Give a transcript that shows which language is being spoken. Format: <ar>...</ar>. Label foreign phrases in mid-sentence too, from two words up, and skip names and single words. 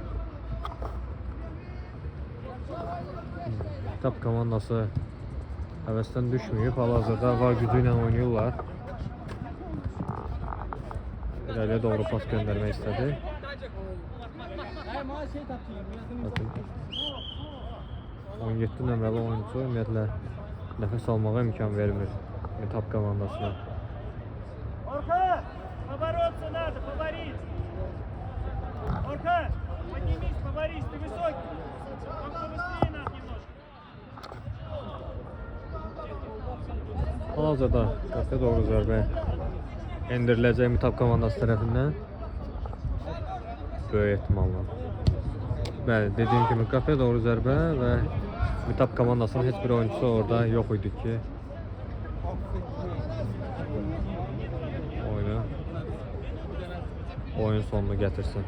<az>Top komandası həvəsdən düşməyib, hal-hazırda var gücü ilə oynayırlar. İrəliyə doğru pas göndərmək istədi. Bakın 17 nömrəli oyuncu ümumiyyətlə nəfəs almağa imkan vermir Mitap komandasına.</az> <ru>Орха! Побороться надо, поборись! Орха! Поднимись, поборись, ты высокий! Только побыстрее надо немножко!</ru> <az>Hal-hazırda qapıya doğru zərbə endiriləcək Mitap komandası tərəfindən. Böyük ehtimalla. Bəli, dediyim kimi qapıya doğru zərbə və Mitap komandasının heç bir oyuncusu orada yox idi ki oyun sonunu gətirsin.</az>